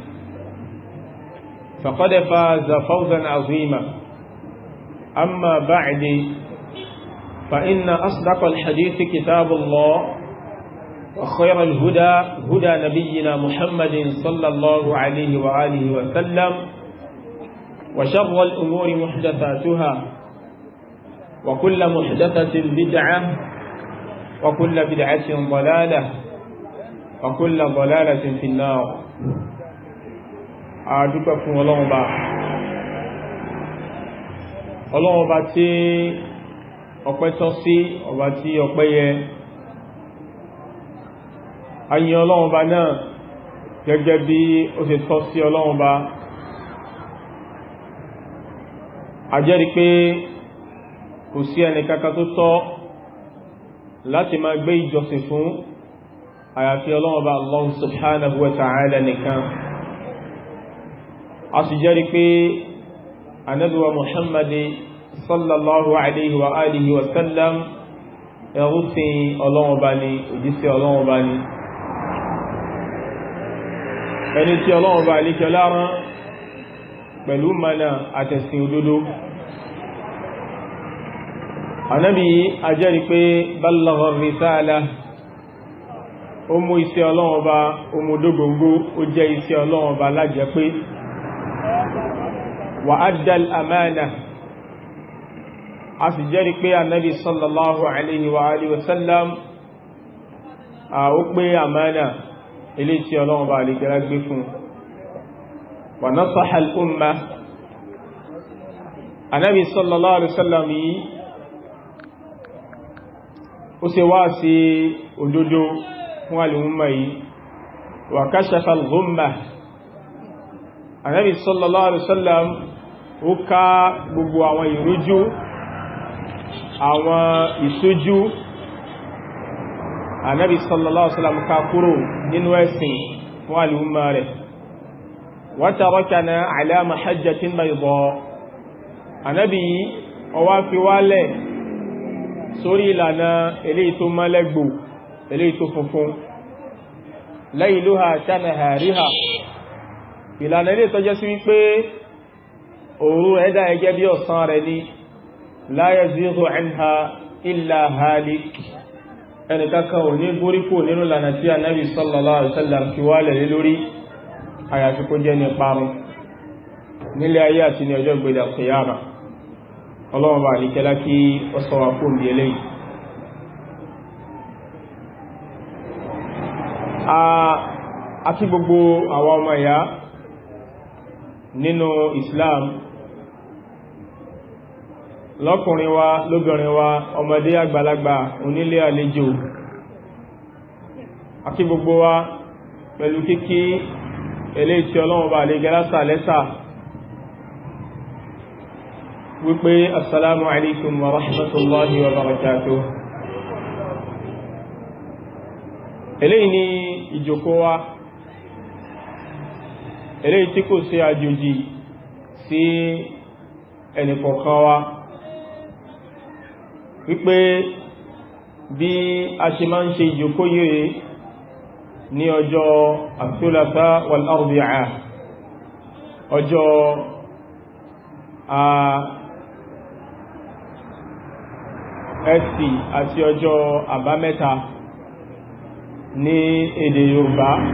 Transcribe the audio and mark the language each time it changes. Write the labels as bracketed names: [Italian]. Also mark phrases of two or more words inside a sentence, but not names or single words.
[Arabic] فقد فاز فوزا عظيما أما بعد فإن أصدق الحديث كتاب الله وخير الهدى هدى نبينا محمد صلى الله عليه وآله وسلم وشر الأمور محدثاتها وكل محدثة بدعة وكل بدعة ضلالة وكل ضلالة في النار [Yoruba] أعجبكم الله با tí ọpẹ́ tọ́ sí ọba tí ọpẹ́ yẹ ayin Ọlọ́run ba náà gẹ́gẹ́ bí ó ṣe tọ́ sí Ọlọ́run ba a jẹ́rìí pé kò sí ẹnìkankan tó tọ́ láti máa gbé ìjọsìn fún àyàfi Ọlọ́run ba [Arabic] الله سبحانه وتعالى [Yoruba] nìkan a sì jẹ́rìí pé Ànábì wa Muhammad [Arabic] صلى الله عليه وآله وسلم [Yoruba] ẹrúsìn Ọlọ́run ba ni òjíṣẹ́ Ọlọ́run ba ni ẹni tí Ọlọ́run ba alékẹ́ lára pẹ̀lú mana àtẹ̀sìn òdodo Ànábì ajẹ́rí pé [Arabic] بلغ الرسالة [Yoruba] ó mú iṣẹ́ Ọlọ́run ba ó mú dógóngó ó jẹ́ iṣẹ́ Ọlọ́run ba lájẹ́ pé [Arabic] وأدى الأمانة [Yoruba] a sì jẹ́rí pé Ànábì [Arabic] صلى الله عليه وآله وسلم [Yoruba] ó pé amana ilé tí Ọlọ́run ba lè gẹ́rẹ́ gbé fún wa [Arabic] نصح الأمة [Yoruba] Ànábì [Arabic] صلى الله عليه وسلم [Yoruba] yìí ó ṣe wá sí òdodo fún al-umma yìí [Arabic] وكشف الغمة [Yoruba] Ànábì [Arabic] صلى الله عليه وسلم [Yoruba] ó ká gbogbo àwọn ìrújú àwọn ìṣojú Ànábì [Arabic] صلى الله عليه وسلم [Yoruba] ká kúrò nínú ẹ̀sìn fún al-umma rẹ̀ [Arabic] وتركنا على المحجة البيضاء [Yoruba] Ànábì ó wá fi wálẹ̀ sórí ìlànà eléyìí tó mọ́lẹ́gbò eléyìí tó funfun [Arabic] ليلها كنهارها [Yoruba] ìlànà eléyìí tó jẹ́ sí wípé òru ẹ̀dá ẹgẹ́ bí ọ̀sán rẹ̀ ní [Arabic] لا يزيغ عنها إلا هالك [Yoruba] ẹnìkankan ò ní gúríkò nínú lànà tí Ànábì [Arabic] صلى الله عليه وسلم [Yoruba] fi wálẹ̀ lórí àyàfi kó jẹ́ ní parun nílé ayé àti ní ọjọ́ ìgbèdà qiyama Ọlọ́run bá àríkẹ́lá kí ó sọ wá fún bí eléyìí àti gbogbo àwọn ọmọ ìyá nínú Islam lọ́kùnrin wa lóbìnrin wa ọmọdé àgbàlagbà onílé àlejò àti gbogbo wa pẹ̀lú kíkí eléyìí tí Ọlọ́run bá àríkẹ́lá sàlẹ́sà wípé [Arabic] السلام عليكم ورحمة الله وبركاته [Yoruba] eléyìí ni ìjókòó wa eléyìí tí kò sí àjòjì sí ẹnìkọ̀ọ̀kan wa wípé bí a ṣe máa ń ṣe ìjókòó yìí ní ọjọ́ àtúlàtà wal arbi'a ọjọ́ ẹtì àti ọjọ́ àbámẹ́ta ní èdè Yorùbá.